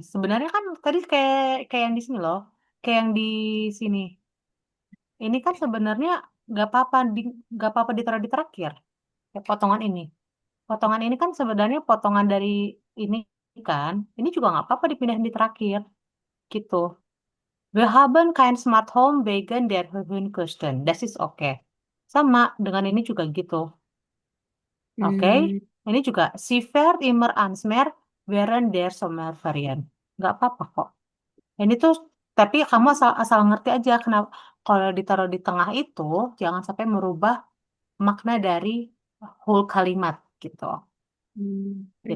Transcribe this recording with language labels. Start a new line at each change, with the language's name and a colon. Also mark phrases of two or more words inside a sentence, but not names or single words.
Indonesian: Sebenarnya kan tadi kayak kayak yang di sini loh. Kayak yang di sini. Ini kan sebenarnya nggak apa-apa ditaruh di terakhir. Ya, potongan ini. Potongan ini kan sebenarnya potongan dari ini kan. Ini juga nggak apa-apa dipindahin di terakhir. Gitu.
German: We haben kein Smart Home wegen der hohen Kosten. Das ist okay.
Indonesian: Sama dengan ini juga gitu. Oke. Hmm, Ini juga
German: Sie fährt immer ans Meer während der Sommerferien.
Indonesian: Nggak apa-apa kok. Ini tuh tapi kamu asal asal ngerti aja kenapa kalau ditaruh di tengah itu jangan sampai merubah makna dari whole kalimat gitu. oke